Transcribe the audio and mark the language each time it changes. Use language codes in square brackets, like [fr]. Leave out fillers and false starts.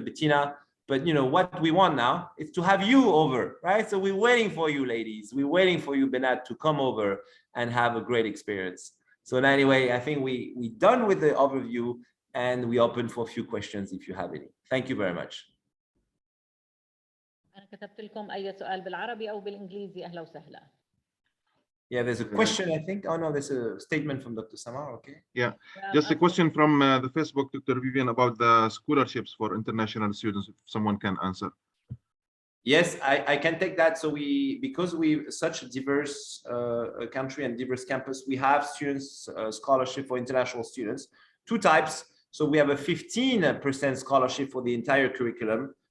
[en] Bettina, but you know what we want now is to have you over, right? So we're waiting for you, ladies. We're waiting for you, Benat, to come over and have a great experience. So anyway, I think we're done with the overview and we open for a few questions if you have any. Thank you very much. [ar] أنا كتبت لكم أي سؤال بالعربي أو بالإنجليزي أهلا وسهلا. [en] Yeah, there's a question, I think. Oh no, there's a statement from Dr. Samar, okay? Yeah, just a question from the Facebook, Dr. Vivian, about the scholarships for international students, if someone can answer. Yes, I can take that. So because we're such a diverse country and diverse campus, we have students scholarship for international students, 2 types. So we have a 15% scholarship for the entire curriculum,